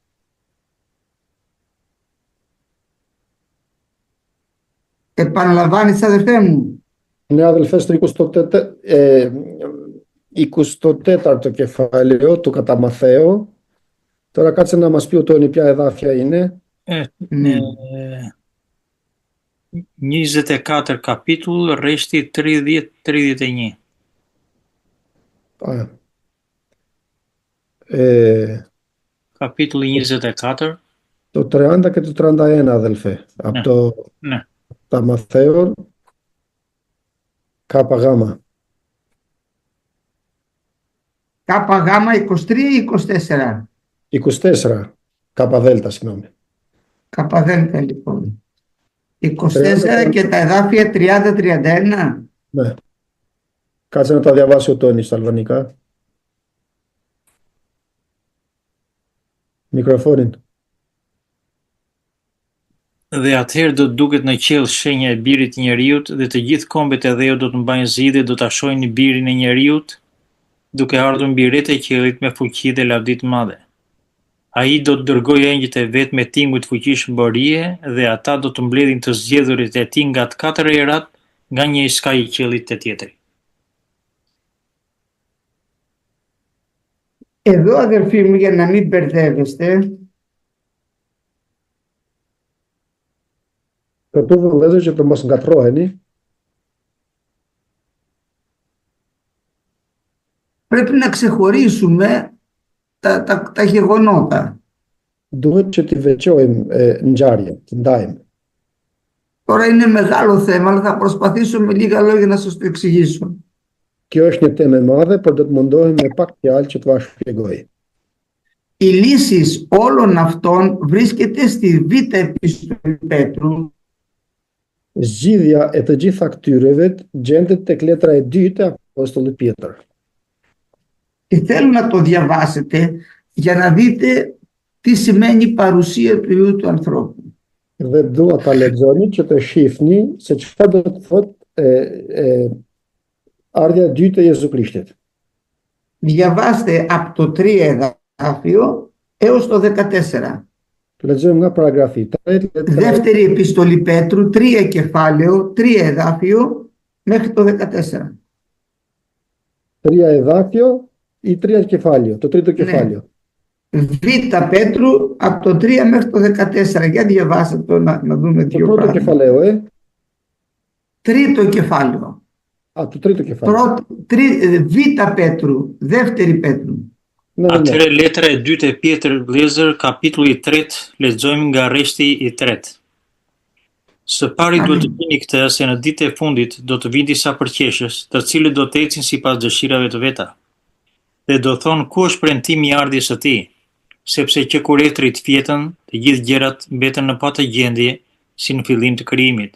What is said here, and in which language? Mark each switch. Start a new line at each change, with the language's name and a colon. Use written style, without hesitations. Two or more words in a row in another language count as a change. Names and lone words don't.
Greek: Επαναλαμβάνεις, αδελφέ μου. Ναι, αδελφέ, στο 24ο κεφάλαιο του κατά Μαθαίου, Τώρα κάτσε να μας πει ο Τόνι ποια εδάφια είναι.
Albanian: 24 kapitull, rreshti 30-31. Kapitulli 24.
Greek: Το 30 και το 31, αδελφέ. Από τα Μαθαίων, Κάπα Γάμα. Κάπα Γάμα 23 ή 24? 24. Κάπα Δέλτα, συγγνώμη. Κάπα Δέλτα, λοιπόν. 24 και τα εδάφια 30-31. Ναι. Κάτσε να τα διαβάσει ο Τόνι στα αλβανικά.
Albanian: Mikrofonin. Dhe atëherë do të duket në qiell shenja e birit të njeriut, dhe të gjithë kombet e dheu do të mbajnë zi dhe do ta shohin birin e njeriut, duke ardhur mbi rreth e qiellit me fuqi dhe lavdi të madhe. Ai do të dërgojë engjëjt e vet me tinguj të fuqishëm borie, dhe ata do të mbledhin të zgjedhurit e tij nga të katër erat, nga një skaj i qiellit te tjetri.
Greek: Εδώ, αδερφοί μου, για να μην μπερδεύεστε,
Albanian: Këtu vëllezër që të mos ngatroheni,
Greek: πρέπει να ξεχωρίσουμε τα γεγονότα.
Albanian: duhet që t'i veçojmë ngjarjet, të ndajmë.
Greek: Τώρα είναι μεγάλο θέμα, αλλά θα προσπαθήσω με λίγα λόγια να σας το εξηγήσω.
Albanian: Kjo është një temë e madhe, por do të mundohem me pak fjalë që t'ua shpjegoj.
Greek: Η λύση όλων αυτών βρίσκεται στη Β' επιστολή Πέτρου.
Albanian: Zgjidhja e të gjitha këtyreve gjendet tek letra e dytë e apostullit Pjetër.
Greek: Και θέλω να το διαβάσετε για να δείτε τι σημαίνει η παρουσία του Υιού του ανθρώπου.
Albanian: Dhe dua ta lexoni që të shihni se çfarë do të thotë ardha e dytë e Jezu Krishtit.
Greek: Διαβάστε από το 3 εδάφιο έως το 14.
Albanian: Lexojmë nga paragrafi 3.
Greek: Δεύτερη επιστολή Πέτρου, 3 κεφάλαιο, 3 εδάφιο μέχρι το 14. 3 εδάφιο ή 3 κεφάλαιο, το τρίτο κεφάλαιο. Β' Πέτρου από το 3 μέχρι το 14. Για διαβάστε το να δούμε δύο Το πρώτο κεφάλαιο, Τρίτο κεφάλαιο. Το τρίτο κεφάλαιο. Β' Πέτρου, δεύτερη Πέτρου.
Albanian: Atëre letra e dytë e Pjetër vëllezër, kapitulli 3, lexojmë nga rreshti i 3. Së pari duhet të dini këtë, se në ditët e fundit do të vinë disa përqeshës, të cilët do të ecin sipas dëshirave të veta. Dhe do thonë ku është premtimi i ardhjes së tij, sepse që kur etri të fjetën, të gjithë gjërat mbeten në patë-gjendje, si në fillim të krijimit.